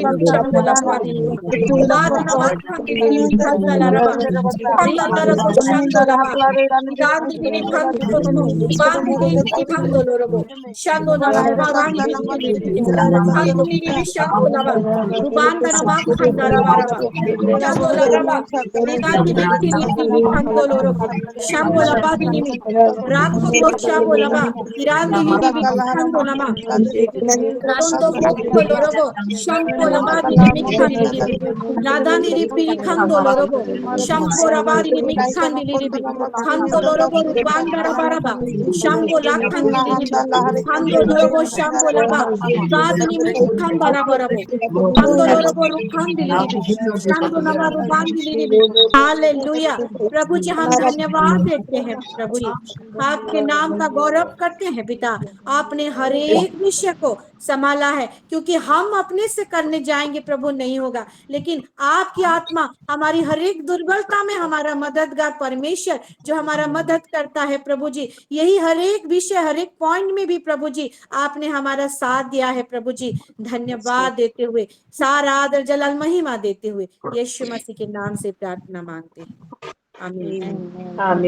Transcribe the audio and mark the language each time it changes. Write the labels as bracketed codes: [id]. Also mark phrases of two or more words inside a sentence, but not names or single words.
[hi] bi shambo lava lili Rubada nama kanto lili bi kanda la raba Kanda la raba shando lava Ribandi lili kanto no Ribandi lili kanto lo robo Shando nama ribandi lili kanto lili bi shando lava Rubanda nama kanda raba raba Shando la raba Ribandi lili kanto lo robo Shambo lava lili Rakondo shabo lava Irandi lili kanto nama Rabondo boko lorobo shampo labadi ni mikhandi libi ladani libi khando lorobo shampo labadi ni mikhandi libi khando lorobo rubanda rabaraba shampo lakhandi libi khando lorobo shampo laba ribadi ni mikhanda rabarabo khando lorobo rukhandi libi shampo nama rubandi libi हालेलुया प्रभु जी हम धन्यवाद देते हैं प्रभु जी आपके नाम का गौरव करते हैं पिता आपने हर एक विषय को संभाला है क्योंकि हम अपने से करने जाएंगे प्रभु नहीं होगा लेकिन आपकी आत्मा हमारी हर एक दुर्बलता में हमारा मददगार परमेश्वर जो हमारा मदद करता है प्रभु जी यही हर एक विषय हर एक पॉइंट में भी प्रभु जी आपने हमारा साथ दिया है प्रभु जी धन्यवाद देते हुए सारा आदर जलाल महिमा देते हुए यीशु मसीह के नाम से प्रार्थना मांगते हैं आमीन